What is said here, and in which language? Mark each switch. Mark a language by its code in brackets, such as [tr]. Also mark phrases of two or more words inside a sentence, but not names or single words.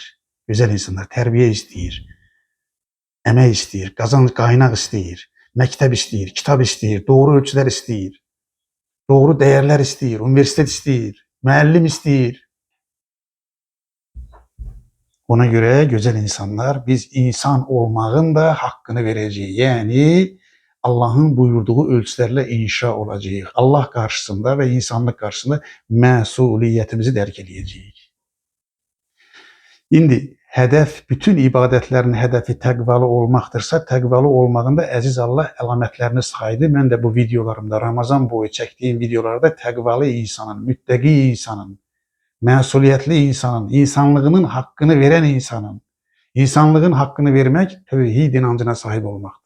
[az] Gözəl insanlar tərbiyə istəyir. Əmək istəyir, qaynaq istəyir, məktəb istəyir, kitab istəyir, doğru ölçülər istəyir. Doğru dəyərlər istəyir, universitet istəyir, müəllim istəyir. [tr] Ona göre güzel insanlar biz insan olmağın da hakkını vereceğiz. Yani Allah'ın buyurduğu ölçülerle inşa olacağız. [az] Allah karşısında ve insanlık karşısında məsuliyyətimizi dərk edəcəyik. İndi hədəf, bütün ibadətlərin hədəfi təqvalı olmaqdırsa, təqvalı olmağın da əziz Allah əlamətlərini saydı. Mən də bu videolarımda, Ramazan boyu çəkdiyim videolarda təqvalı insanın, müttəqi insanın, məsuliyyətli insanın, insanlığının haqqını veren insanın, insanlığın haqqını vermək tövhid inancına sahib olmaqdır.